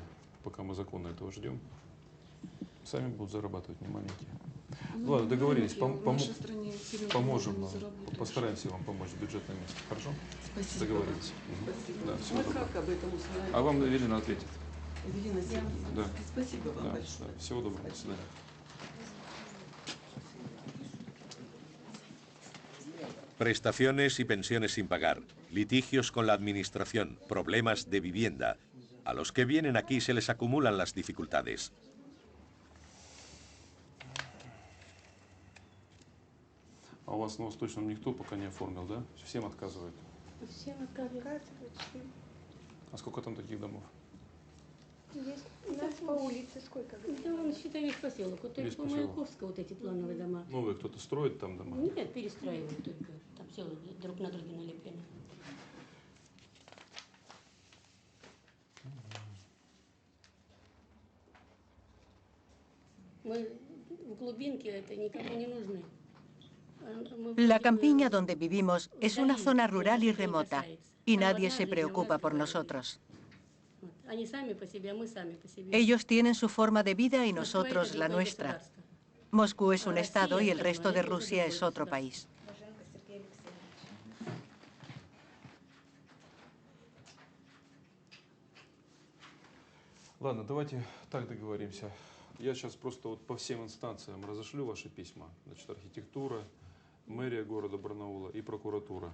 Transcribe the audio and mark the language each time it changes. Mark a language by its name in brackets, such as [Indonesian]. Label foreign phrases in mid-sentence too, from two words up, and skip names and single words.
[Russian] Пока мы закона этого ждем. Сами будут зарабатывать, не маленькие. Ну, ладно, договорились. в нашей стране Поможем вам. Постараемся вам помочь в бюджетном месте. Хорошо? Спасибо. Договорились. Спасибо. Да, всего Мы доброго. как об этом узнаем? А вам Эвелина ответит. Эвелина Сергеевна. Да. Спасибо вам Да, большое. да. Всего доброго. До свидания. [Spanish] Prestaciones y pensiones sin pagar, litigios con la administración, problemas de vivienda. A los que vienen aquí se les acumulan las dificultades. [Russian] А у вас на Восточном никто пока не оформил, да? Всем отказывают. Всем отказывают. А сколько там таких домов? Есть у нас по улице сколько? Да, он, считай, весь поселок. Вот только по Маяковскому вот эти плановые дома. Новые кто-то строит там дома? Нет, перестраивают только. Там все друг на друга налеплены. Мы в глубинке это никому не нужны. [Spanish] La campiña donde vivimos es una zona rural y remota, y nadie se preocupa por nosotros. Ellos tienen su forma de vida y nosotros la nuestra. Moscú es un estado y el resto de Rusia es otro país. [Russian] Ладно, давайте так договоримся. Я сейчас просто вот по всем инстанциям разошлю ваши письма. Значит, архитектура, мэрия города Барнаула и прокуратура.